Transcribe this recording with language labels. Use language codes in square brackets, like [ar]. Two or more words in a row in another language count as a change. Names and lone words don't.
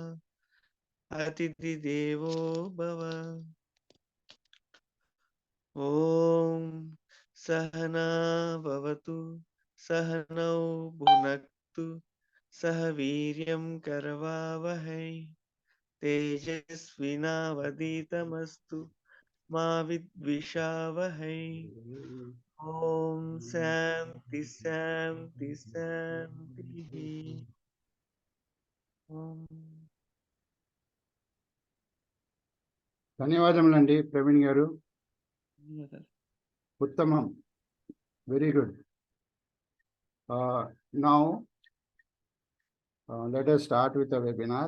[sa] अतिथिदेवो भव ॐ सहना भवतु सहनौ भुनक्तु सह वीर्यं करवावहै तेजस्विनावधीतमस्तु मा विद्विषावहै ॐ शान्ति शान्ति शान्तिः ॐ [te] ధన్యవాదములండి ప్రవీణ్ గారు. ధన్యవాదాలు. ఉత్తమం. [en] very good. Now let us start with the webinar.